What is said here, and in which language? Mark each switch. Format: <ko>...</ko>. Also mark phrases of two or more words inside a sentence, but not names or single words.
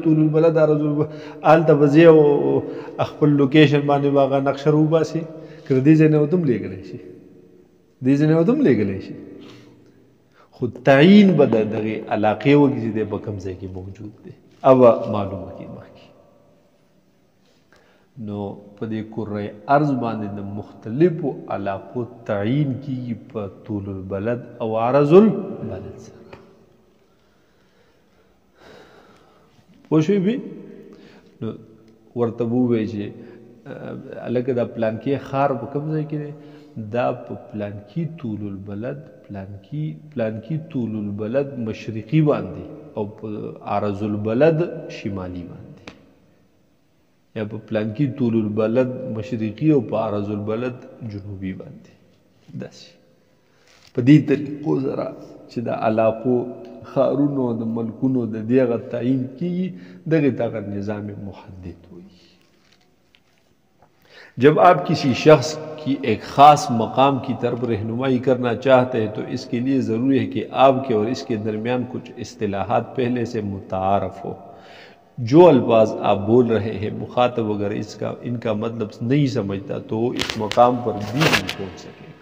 <ar>طول البلد</ar> <ps>هلته به ځې او خپل لوکیشن باندې به هغه نقشه راوباسې که د دې ځای نه ورته هم لېږلی شي دې ځای نه ورته هم لېږلی شي خو تعیین به د دغې علاقې وکړي چې دی په کوم ځای کې موجود دی او معلومه کړي مخکې نو په دې کره ارض باندې د مختلفو علاقو تعیین کیږي په</ps> <ar>طول البلد</ar> <ps>او</ps> <ar>عرض البلد</ar> <ps>سره. پوه شوې بي؟ نو ورته ووایي چې هلکه دا پلانکي ښار په کوم ځای کې دی؟ دا په پلانکي</ps> <ar>طول البلد</ar> <ps>پلانکي</ps> <ar>طول البلد مشرقي</ar> <ps>باندې او په</ps> <ar>عرض البلد شمالي</ar> <ps>باندې، یا په پلانکي</ps> <ar>طول البلد مشرقي</ar> <ps>او په</ps> <ar>عرض البلد جنوبي</ar> <ps>باندې. داسې په دې طریقو سره چې د علاقو ښارونو د ملکونو د دې هغه تعیین کیږي، دغې ته هغه نظام محدد وایي.</ps> <ur>جب آپ کسی شخص کی ایک خاص مقام کی طرف رہنمائی کرنا چاہتے ہیں تو اس کے لیے ضروری ہے کہ آپ کے اور اس کے درمیان کچھ اصطلاحات پہلے سے متعارف ہو. جو الفاظ آپ بول رہے ہیں مخاطب اگر ان کا مطلب نہیں سمجھتا تو اس مقام پر بھی نہیں پہنچ سکے گا.</ur>